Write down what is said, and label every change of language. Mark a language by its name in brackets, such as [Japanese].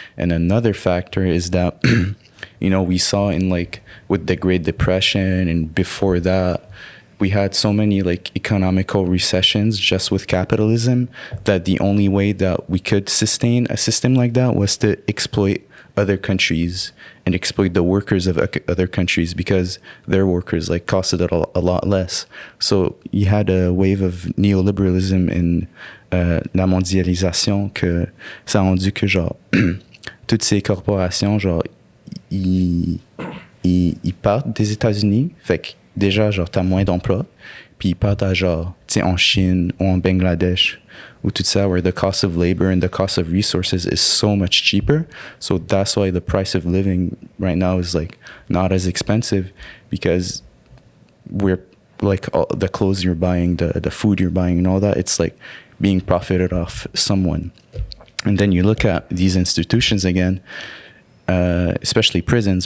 [English] And another factor is that we saw in like with the Great Depression and before that, we had so many like economical recessions just with capitalism that the only way that we could sustain a system like that was to exploit other countries and exploit the workers of other countries, because their workers like costed it a lot less. So you had a wave of neoliberalism in [French] la mondialisation, que ça a rendu que genre toutes ces corporations genre ils partent des États-Unis, fait que déjà, genre, t'as moins d'emplois, puis ils partent à, genre, tu sais, en Chine ou en Bangladesh, ou tout ça, [English] where the cost of labor and the cost of resources is so much cheaper. So that's why the price of living right now is, like, not as expensive, because we're, like, all the clothes you're buying, the food you're buying and all that, it's, like, being profited off someone. And then you look at these institutions again, especially prisons.